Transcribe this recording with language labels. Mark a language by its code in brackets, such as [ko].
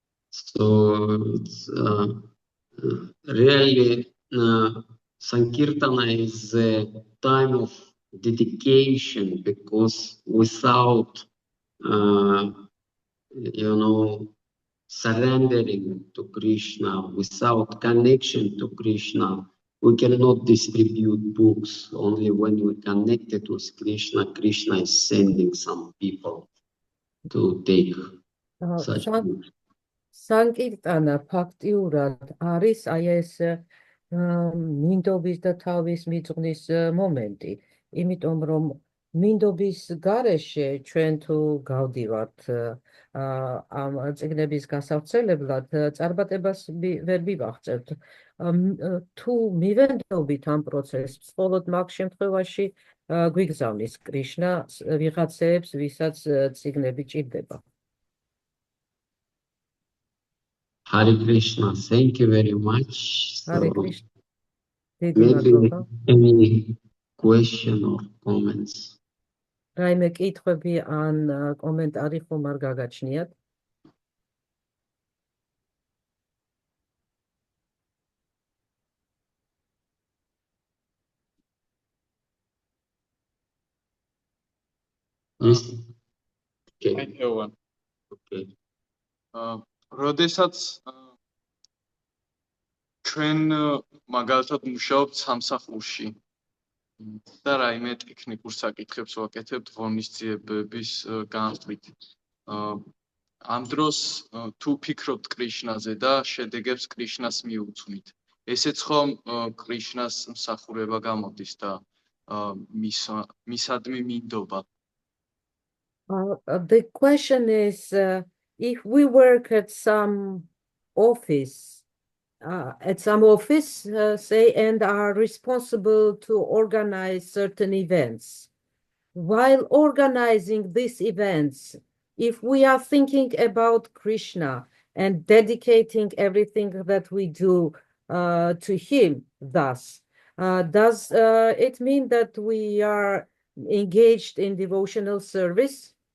[en] So it's really Sankirtana is a time of dedication, because without surrendering to Krishna, without connection to Krishna, we cannot distribute books. Only when we connected with Krishna, Krishna is sending some people to take such books. [ka] Sankirtana ფაქტიურად არის აი ეს მინდობის და თავის მიძღვნის მომენტი, იმიტომ რომ მინდობის გარეშე ჩვენ თუ გავდივართ ამ წიგნების გასავრცელებლად, წარმატებას ვერ მივაღწევთ. თუ მივენდობით ამ პროცესს, მხოლოდ მაგ შემთხვევაში გვიგზავნის კრიშნა ვიღაცეებს, ვისაც წიგნები ჭირდება. [en] Hare Krishna, thank you very much. Hare Krishna. Maybe any question or comments? [ka] რაიმე კითხვები ან კომენტარი ხომ არ გაგაჩნიათ? [en] Yes. Okay. I have one. Okay. [ka] როდესაც ჩვენ მაგალითად მუშაობთ სამსახურში და რაიმე ტექნიკურ საკითხებს ვაკეთებთ ღონისძიებების განმტკიცებით. ამ დროს თუ ფიქრობთ კრიშნაზე და შედეგებს კრიშნას მიუძღვნით, ესეც ხომ კრიშნას მსახურება გამოდის და მისადმი მინდობა. [en] The question is, if we work at some office, say, and are responsible to organize certain events, while organizing these events, if we are thinking about Krishna and dedicating everything that we do to him, thus, does it mean that we are engaged in devotional service?